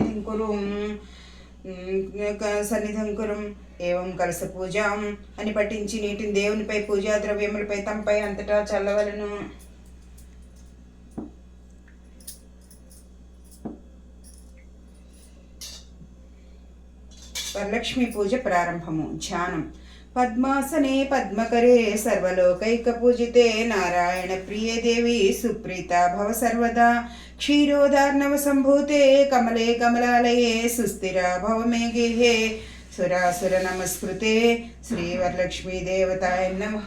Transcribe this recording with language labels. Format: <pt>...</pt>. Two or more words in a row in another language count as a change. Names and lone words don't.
<sa>సన్నిధిం కురుం</sa> <te>ఏవం కలశ పూజాం అని పఠించి నీటిని దేవునిపై పూజా ద్రవ్యములపై తంపై అంతటా చల్లవలను. వరలక్ష్మి పూజ ప్రారంభము. ధ్యానం.</te> <sa>पद्मासने पद्मकरे सर्वलोकैकपूजिते नारायण प्रिये देवी सुप्रीता भव सर्वदा क्षीरोदार्णव सम्भूते कमले कमलालये सुस्थिरा भव मे गेहे सुरासुर नमस्कृते श्रीवरलक्ष्मी देवताय नमः.</sa>